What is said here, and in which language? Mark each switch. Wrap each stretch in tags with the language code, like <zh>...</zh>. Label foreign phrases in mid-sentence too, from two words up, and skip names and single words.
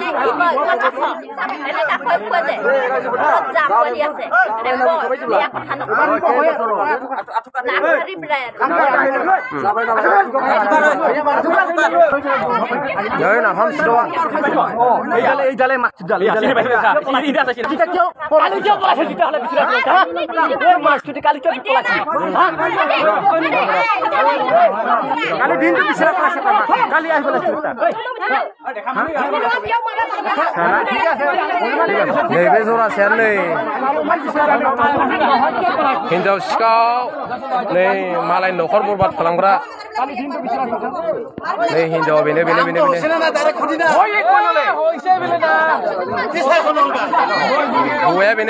<brx>নাফাম</brx> <as>এইডালে মাছ জাল কালি দিনটো বিচাৰা পাইছে কালি আহিব</as> <brx>नैबे जरासेयानो नै हिनजाव सिखाव नै मालायनि न'खर बरबाद खालामग्रा नै हिनजाव बेनो बेनो बेनो हौवाया बेनो</brx>